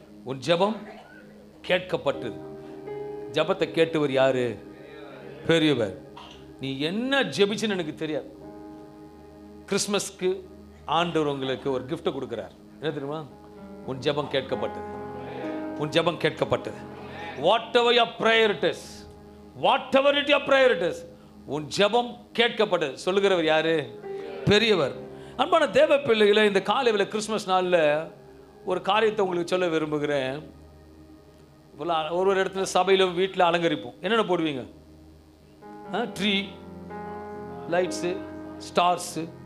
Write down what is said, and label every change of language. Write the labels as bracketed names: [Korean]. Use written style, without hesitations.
[Tamil] உன் ஜெபம் கேட்கப்பட்டது. ஜெபத்தை கேட்டவர் யாரு? பெரியவர். நீ என்ன ஜெபிச்சுன்னு எனக்கு தெரியாது. கிறிஸ்மஸ்க்கு ஆண்டவர் உங்களுக்கு ஒரு gift கொடுக்கிறார். என்ன தெரியுமா? உன் ஜெபம் கேட்கப்பட்டது. உன் ஜெபம் கேட்கப்பட்டது. [English] whatever your prayer it is, whatever it your prayer it is, [Tamil] உன் ஜெபம் கேட்கப்பட்டது. சொல்லுகிறவர் யாரு? பெரியவர். அன்பான தேவ பிள்ளைகளை, இந்த காலையில் கிறிஸ்மஸ் நாளில் ஒரு காரியத்தை உங்களுக்கு சொல்ல விரும்புகிறேன். ஒரு இடத்துல சபையிலும் வீட்டில் அலங்கரிப்போம். என்னென்ன போடுவீங்க? Tree, lights, Stars.